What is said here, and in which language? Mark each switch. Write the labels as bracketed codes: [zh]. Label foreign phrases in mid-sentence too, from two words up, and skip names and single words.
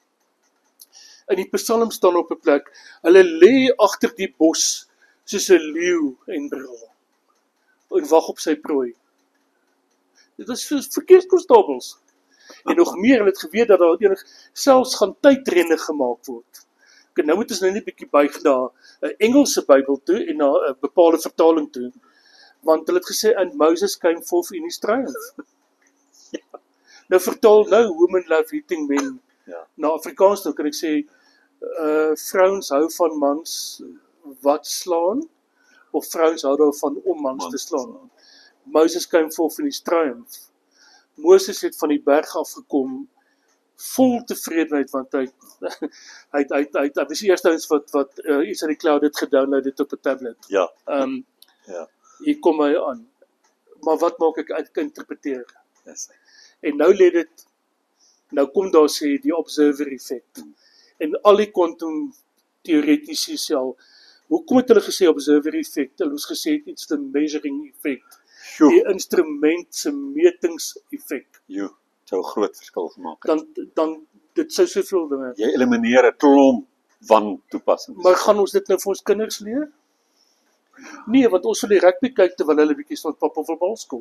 [af] In die Psalm staan op 'n plek, hulle lê agter die bos soos 'n leeu en brul en wag op sy prooi. Dit is verkeerskonstabels. En nog meer, hulle het geweet dat daar selfs gaan tydrenne gemaak word. En nou moet ons nou net 'n bietjie buig na 'n Engelse Bybel toe en na 'n bepaalde vertaling toe, want hulle het gesê, [en] and Moses came forth in his triumph. [af] Nou vertaal nou, [en] women love eating men. [af] Na Afrikaans toe kan ek sê, vrouens hou van mans wat slaan, of vrouens hou daarvan om mans te slaan. [en] Moses came forth in his triumph. [af] Moses het van die berg afgekom, vol tevredenheid, want hy was die eerste eens wat iets uit die cloud het gedownload het op 'n tablet. Ja. Hier kom hy aan. Maar wat maak ek interpreteer? [en] Yes. [af] En nou kom daar sê die [en] observer effect. [af] En al die quantum theoretici sel, hoekom het hulle gesê [en] observer effect? [af] Hulle het gesê [en] it's the measuring effect. [af] Die instrument se metings effek. Sou 'n groot verskil gemaak het. dan dit sou soveel dinge. Jy elimineer 'n klomp wantoepassings. Maar gaan ons dit nou vir ons kinders leer? Nee, want ons wil die rugby kyk terwyl hulle bietjie van pappa wil bal skop.